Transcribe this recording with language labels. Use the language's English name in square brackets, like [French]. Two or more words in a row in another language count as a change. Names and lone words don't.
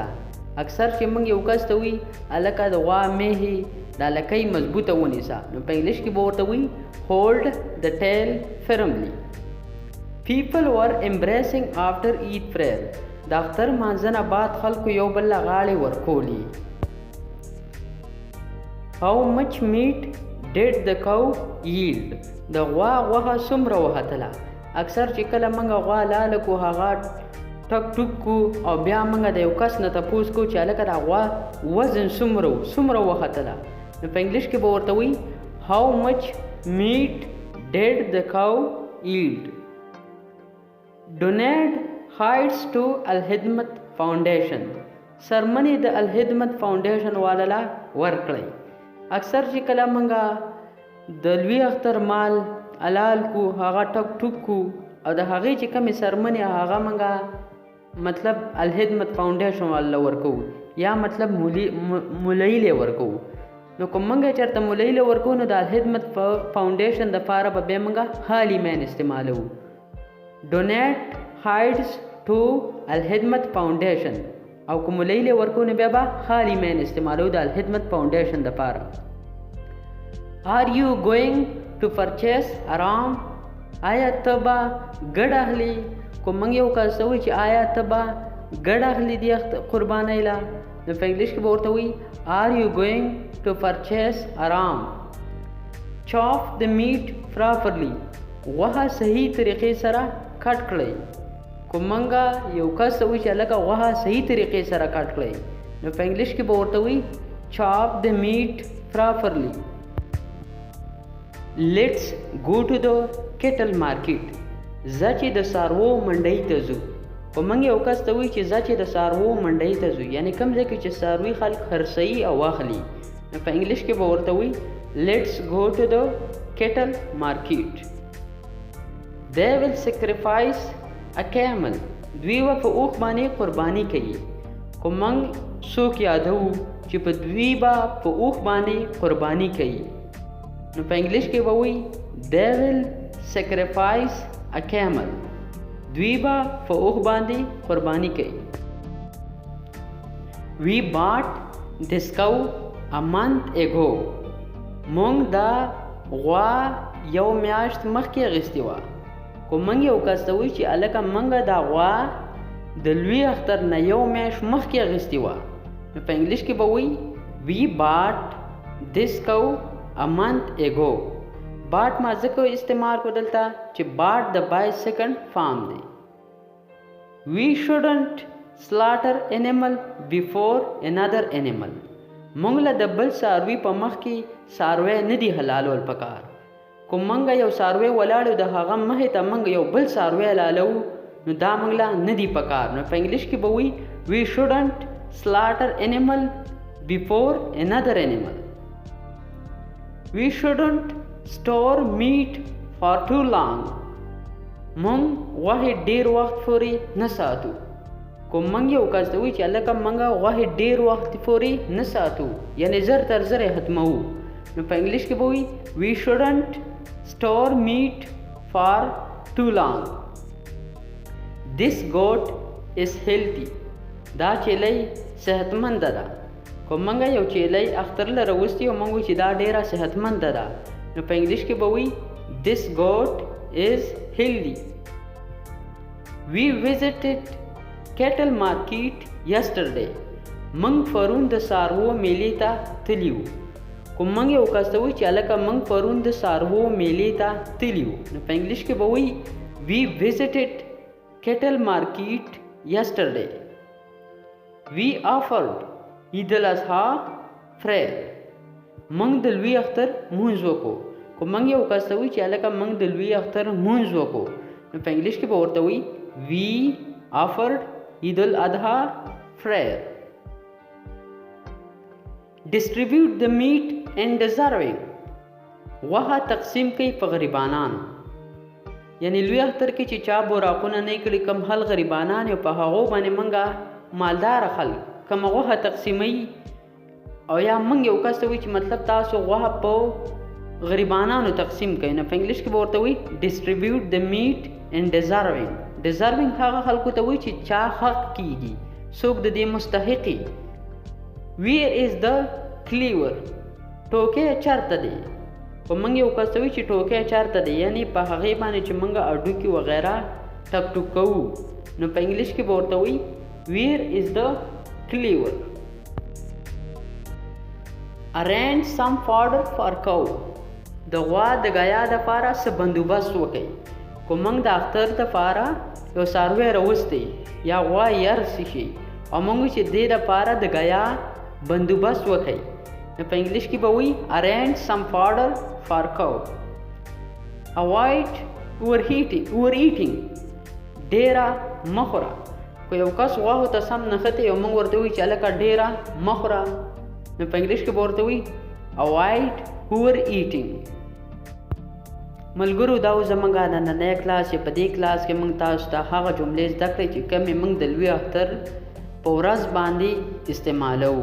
[Pashto] اکثر چې موږ یو کس ته وي هلکه د غوا میهې دا لکۍ مضبوطه ونیسه، نو په انګلیش کې به ورته وي [English] hold the tail firmly. people were embracing after Eid prayer, [Pashto] د اختر مانځنه بعد خلکو یو بل له غاړې ورکولي. [English] How much meat did the cow yield؟ [Pashto] د غوا غوښه څومره وختله. اکثر چې کله موږ غوا لاله کو هغه ټک ټوک کو او بیا موږ د یو کس نه تپوس کو چې هلکه د غوا وزن څومره وختله، نو په انګلیش کې به ورته وي [English] How much meat did the cow yield؟ Donate hides to [Pashto] الخدمت فاونډیشن، سرمنې د الخدمت فاونډیشن والا ورکړئ. اکثر چې کله منګه د لوی اختر مال حلال کو هغه ټک ټوک کو او د هغې چې کمې سرمنې هغه منګه مطلب الخدمت فاونډیشن والا ورکو یا مطلب مولایله ورکو. نو کوم منګه چېرته مولایله ورکو نو د الخدمت فاونډیشن دپاره به بیا منګه خالي مین استعمالو. [English] donate hides to [Pashto] الخدمت فاونډیشن، او کوم مولایله ورکو نو بیا به خالي مین استعمالو د الخدمت فاونډیشن دپاره. [English] Are you going to purchase aram؟ [Pashto] آیا ته به ګډ اخلي؟ کوم موږ یو کس ته وایي چې آیا ته به ګډ اخلي دې قربانۍ له، نو په انګلیش کې به ورته وایي [English] Are you going to purchase aram؟ Chop the meat properly، [Pashto] غوښه صحیح طریقې سره کټ کړئ. کوم موږ یو کس ته وایي چې هلکه غوښه صحیح طریقې سره کټ کړئ، نو په انګلیش کې به ورته وایي [English] Chop the meat properly. Let's go to the cattle market، [Pashto] زه چې د څاروو منډۍ ته ځو. په موږ یو کس ته وایي چې زه چې د څاروو منډۍ ته ځو، یعنې کوم ځای کې چې څاروي خلک خرڅوي او اخلي، نو په انګلیش کې به ورته وایي [English] Let's go to the cattle market. They will sacrifice a camel، [Pashto] دوی به په اوښ باندې قرباني کوي. خو موږ څوک یادوو چې په دوی به په اوښ باندې قرباني کوي، نو په انګلیش کې به وایي [English] They will sacrifice a camel، [Pashto] دوی به په اوښ باندې قرباني کوي. [English] We bought this cow a month ago، [Pashto] مونږ دا غوا یو میاشت مخکې اخیستې وه. خو موږ یو کس ته وایي چې هلکه موږ دا غوا د لوی اختر نه یو میاشت مخکې اخیستې وه، نو په انګلیش کې به وایي [English] We bought this cow a month ago. [Pashto] باټ ما ځکه استعمال کو دلته چې باټ د بای سیکنډ فارم دی. [English] We shouldn't slaughter animal before another animal، [Pashto] مونږ له د بل څاروي په مخ کې څاروی نه دی حلالول پکار. کوم مونږ یو څاروی ولاړو د هغه مخې ته مونږ یو بل څاروی حلالو، نو دا مونږ له نه دی پکار. نو په انګلیش کې به وایي [English] We shouldn't slaughter animal before another animal. We shouldn't store meat for too long، [Pashto] مونږ غوښې ډیر وخت پورې نه ساتو. کوم موږ یو کس ته وایي چې هلکه موږ غوښې ډیر وخت پورې نه ساتو، یعنې زر تر زره ختموو، نو په انګلیش کې به وایي [English] We shouldn't store meat for too long. This goat is healthy، [Pashto] دا چیلۍ صحتمنده ده. کوم موږ یو چیلۍ اختر له راوستي او موږ چې دا ډیره صحتمنده ده، نو په انګلیش کې به وایي [English] This goat is healthy. We visited cattle market yesterday، [Pashto] موږ پرون د څاروو میلې ته تلي وو. کوم موږ یو کس ته وایي چې هلکه موږ پرون د څاروو میلې ته تلي وو، نو په انګلیش کې به وایي [English] We visited cattle market yesterday. We offered عید الاضحی prayer، [Pashto] موږ د لوی اختر مونځ وکړو. کو موږ یو کس ته وایو چې هلکه موږ د لوی اختر مونځ وکړو، نو په انګلیش کې به ورته وایي [English] we offered عید الاضحی prayer. distribute the meat and deserving. [Pashto] غوښه تقسیم کوي په غریبانانو، یعنی لوی اختر کې چې چا براقونه نه کړي، کم حل غریبانان یو په هغو باندې موږ مالدار خلک کوم غوښه تقسیموي. او یا موږ یو کس ته وایي چې مطلب تاسو غوښه په غریبانانو تقسیم کوي، نو په انګلیش کې به ورته وایي [English] distribute the meat and deserving. [Pashto] deserving هغه خلکو ته وایي چې چا حق کیږي، څوک د دې مستحقي. [English] where is the cleaver. [Pashto] ټوکې چرته دی. په موږ یو کس ته وایي چې ټوکې چرته دی، یعنی په هغې باندې چې موږ اډوکي وغیره ټک ټوک کوو، نو په انګلیش کې به ورته وایي [English] where is the cleaver. arrange some fodder for cow. [Pashto] د غوا د غیا دپاره څه بندوبست وکړئ. کو موږ د اختر دپاره یو څاروی راوستی یا غوا یرسی شي او موږ چې دې دپاره د غیا بندوبست وکړئ، نو په انګلیش کې به وایي [English] arrange some fodder for cow. avoid overeating. [Pashto] ډیره مه خوره. کو یو کس غواښو ته سم نښتې او موږ ورته وایي چې هلکه ډیره مه خوره، نو په انګلیش کې به ورته وایي [English] avoid overeating. [Pashto] ملګرو دا و زموږ نننی کلاس چې په دې کلاس کې موږ تاسو ته هغه جملې زده کړې چې کومې موږ د لوی اختر په ورځ باندې استعمالوو.